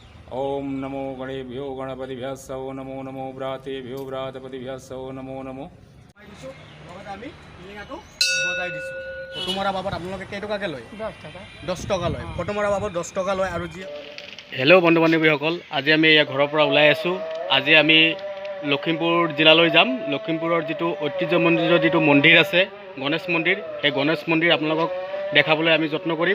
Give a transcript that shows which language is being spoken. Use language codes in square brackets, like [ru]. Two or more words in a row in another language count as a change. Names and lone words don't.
[sa] ओम नमो गणेभ्यो गणपतिभ्यः नमो नमो व्रातेभ्यो व्रातपतिभ्यः नमो नमो। [as] আমি টিলিঙাটো বজাই দিছোঁ। ফটো মৰা বাবদ আপোনালোকে কেইটকাকৈ লয়? 10 টকা লয়। ফটো মৰা বাবদ 10 টকা লয়। আৰু যি হেল্ল' বন্ধু বান্ধৱীসকল, আজি আমি ইয়াৰ ঘৰৰ পৰা ওলাই আছোঁ। আজি আমি লখিমপুৰ জিলালৈ যাম। লখিমপুৰৰ যিটো ঐতিহ্যমণ্ডিত যিটো মন্দিৰ আছে গণেশ মন্দিৰ, সেই গণেশ মন্দিৰ আপোনালোকক দেখাবলৈ আমি যত্ন কৰিম।